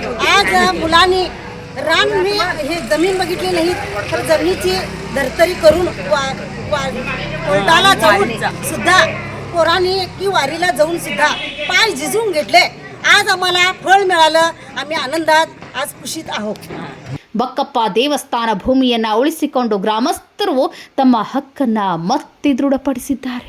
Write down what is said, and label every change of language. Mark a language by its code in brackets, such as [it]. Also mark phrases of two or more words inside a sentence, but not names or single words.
[mr] आज मुलांनी रान मी हे जमीन बघितली नाही तर जमिनीची धर्तरी करून कोर्टाला जाऊन सुद्धा पोरांनी की वारीला जाऊन सुद्धा पाय झिजून घेतले. आज आम्हाला फळ मिळालं, आम्ही आनंदात आज खुशीत आहोत. [kn] ಬಕ್ಕಪ್ಪ ದೇವಸ್ಥಾನ ಭೂಮಿಯನ್ನ ಉಳಿಸಿಕೊಂಡು ಗ್ರಾಮಸ್ಥರು ತಮ್ಮ ಹಕ್ಕನ್ನ ಮತ್ತೆ ದೃಢಪಡಿಸಿದ್ದಾರೆ.